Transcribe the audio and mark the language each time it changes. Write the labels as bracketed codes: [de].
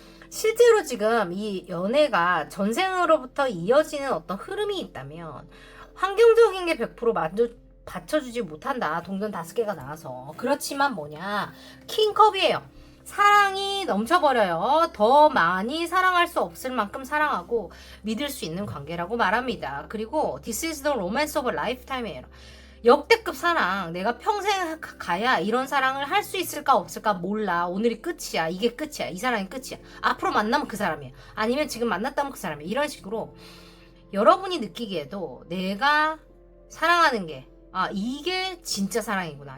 [ko] 실제로 지금 이 연애가 전생으로부터 이어지는 어떤 흐름이 있다면 환경적인 게 100% 받쳐주지 못한다. 동전 5개가 나와서. 그렇지만 뭐냐. 킹컵이에요. 사랑이 넘쳐버려요. 더 많이 사랑할 수 없을 만큼 사랑하고 믿을 수 있는 관계라고 말합니다. 그리고 [en] This is the romance of a lifetime이에요. [ko] 역대급 사랑. 내가 평생 가야 이런 사랑을 할 수 있을까 없을까 몰라. 오늘이 끝이야. 이게 끝이야. 이 사랑이 끝이야. 앞으로 만나면 그 사람이야. 아니면 지금 만났다면 그 사람이야. 이런 식으로 여러분이 느끼기에도 내가 사랑하는 게 이게 진짜 사랑이구나.